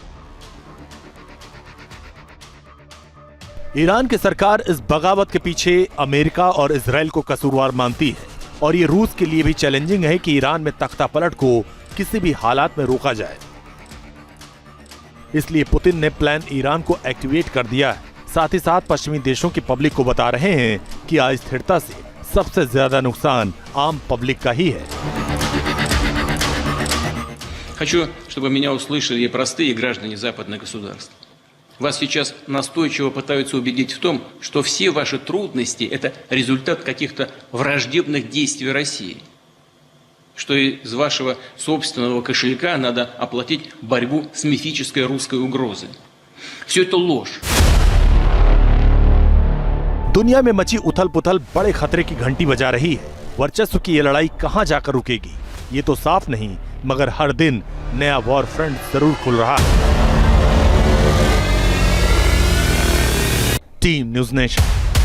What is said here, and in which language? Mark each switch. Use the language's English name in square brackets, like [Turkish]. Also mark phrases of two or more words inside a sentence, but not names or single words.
[Hindi] ईरान की सरकार इस बगावत के पीछे अमेरिका और इजराइल को कसूरवार मानती है और ये रूस के लिए भी चैलेंजिंग है कि ईरान में तख्ता पलट को किसी भी हालात में रोका जाए। इसलिए पुतिन ने प्लान ईरान को एक्टिवेट कर दिया है। साथ ही साथ पश्चिमी देशों की पब्लिक को बता रहे हैं कि अस्थिरता से सबसे ज्यादा नुकसान आम पब्लिक का ही है। [Russian] Хочу, чтобы меня услышали простые граждане западных государств. Вас сейчас настойчиво пытаются убедить в том, что все ваши трудности – это результат каких-то враждебных действий России, что из вашего собственного кошелька надо оплатить борьбу с мифической русской угрозой. Все это ложь. [Hindi] दुनिया में मची उथल पुथल बड़े खतरे की घंटी बजा रही है। वर्चस्व की ये लड़ाई कहां जाकर रुकेगी ये तो साफ नहीं, मगर हर दिन नया [English] war front [Hindi] जरूर खुल रहा है। टीम न्यूज़ नेशन।